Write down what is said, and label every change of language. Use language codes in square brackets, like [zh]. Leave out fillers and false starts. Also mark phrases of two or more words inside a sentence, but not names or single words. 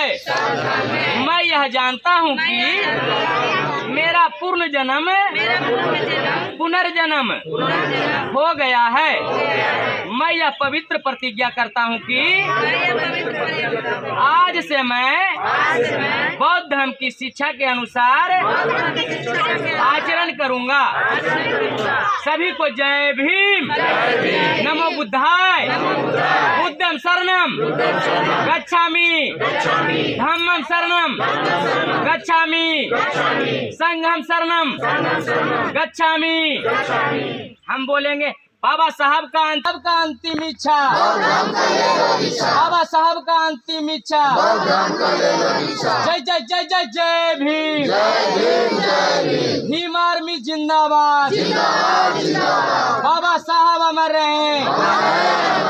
[hi] मैं यह जानता हूँ कि मेरा पूर्ण जन्म पुनर्जन्म हो गया है। मैं यह पवित्र प्रतिज्ञा करता हूँ कि आज से मैं बौद्ध धर्म की शिक्षा के अनुसार आचरण करूँगा। सभी को जय भीम, [pi] नमो बुद्धाय, बुद्धं शरणं गच्छामि, धम्मं शरणं गच्छामि, संघं शरणं गच्छामि। [hi] हम बोलेंगे बाबा साहब का अंतिम इच्छा, बाबा साहब का अंतिम इच्छा। जय जय जय जय जय भीम, भीम आर्मी जिंदाबाद, बाबा साहब अमर रहे।